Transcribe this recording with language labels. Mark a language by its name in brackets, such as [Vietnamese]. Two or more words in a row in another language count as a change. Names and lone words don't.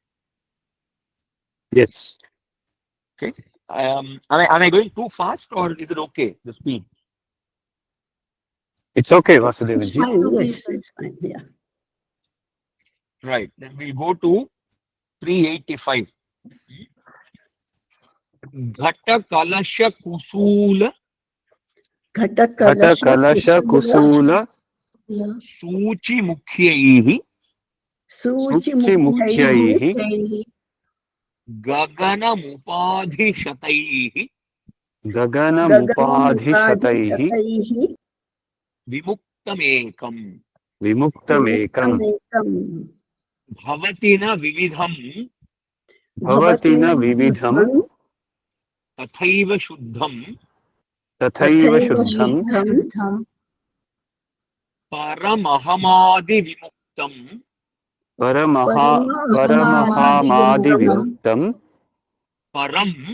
[English] Yes. Okay. Am I going too fast, or is it okay, the speed? It's okay, It's Vasudevaji. fine. Yes, it's fine. Yeah. Right. Then we'll go to 385. [Sanskrit] घट कलश कुसूल घट कलश कुसूल सूचि मुख्यैः Suchi Suchi Mukhaihi Mukhyaihi गगनम् उपाधि शतैः Gagana Gaganamukadi Mupadhishataihi Tataihi Vimuktamekam Vimuktamekam Vimuktamekam भवति न विविधम् भवति न विविधम् तथैव शुद्धम् Tathaiva Tathaiva Shuddham Shuddham परम् अहम् आदि विमुक्तम् परम् अहम् आदि विमुक्तम् Param